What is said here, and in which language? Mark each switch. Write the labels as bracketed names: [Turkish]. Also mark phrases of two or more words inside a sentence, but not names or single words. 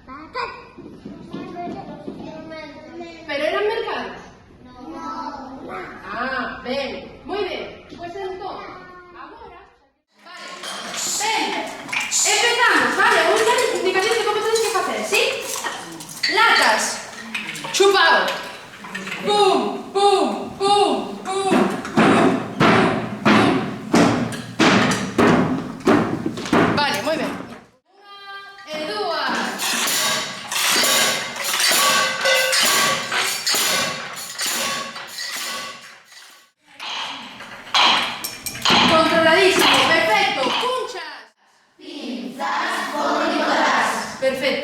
[Galician] Pero eran mercados? Ah, ben. Moi ben. Pois entón, agora... Vale. Ben. Empezamos, vale? Un dar indicación de como tenéis que facer, ¿sí? Latas. Chupao. Pum, pum, pum, pum, pum, pum, pum. Vale, moi ben. Unha e dúas. Controladísimo, perfecto. Punchas. Pinzas, folicolas. Perfecto.